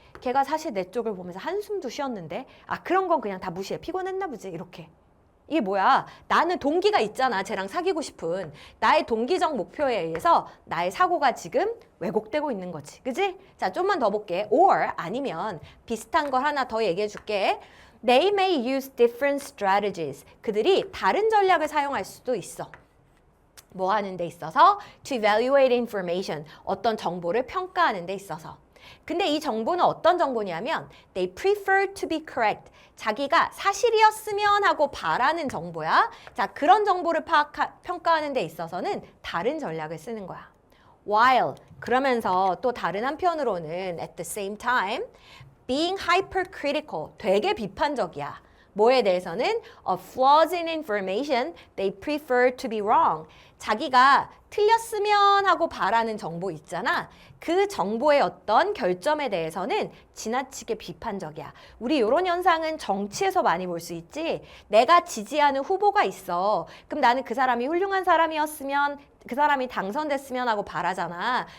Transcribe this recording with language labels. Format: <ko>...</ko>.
<ko>걔가 사실 내 쪽을 보면서 한숨도 쉬었는데 아 그런 건 그냥 다 무시해. 피곤했나 보지 이렇게. 이게 뭐야? 나는 동기가 있잖아. 쟤랑 사귀고 싶은. 나의 동기적 목표에 의해서 나의 사고가 지금 왜곡되고 있는 거지. 그지? 자, 좀만 더 볼게. or 아니면 비슷한 걸 하나 더 얘기해 줄게.</ko> <en>They may use different strategies.</en> <ko>그들이 다른 전략을 사용할 수도 있어. 뭐 하는 데 있어서?</ko> <en>To evaluate information.</en> <ko>어떤 정보를 평가하는 데 있어서. 근데 이 정보는 어떤 정보냐면</ko> <en>they prefer to be correct.</en> <ko>자기가 사실이었으면 하고 바라는 정보야. 자, 그런 정보를 평가하는 데 있어서는 다른 전략을 쓰는 거야. While 그러면서 또 다른 한편으로는</ko> <en>at the same time being hypercritical</en> <ko>되게 비판적이야. 뭐에 대해서는</ko> <en>flaws in information they prefer to be wrong.</en> <ko>자기가 틀렸으면 하고 바라는 정보 있잖아. 그 정보의 어떤 결점에 대해서는 지나치게 비판적이야. 우리 이런 현상은 정치에서 많이 볼 수 있지. 내가 지지하는 후보가 있어. 그럼 나는 그 사람이 훌륭한 사람이었으면 그 사람이 당선됐으면 하고 바라잖아.</ko>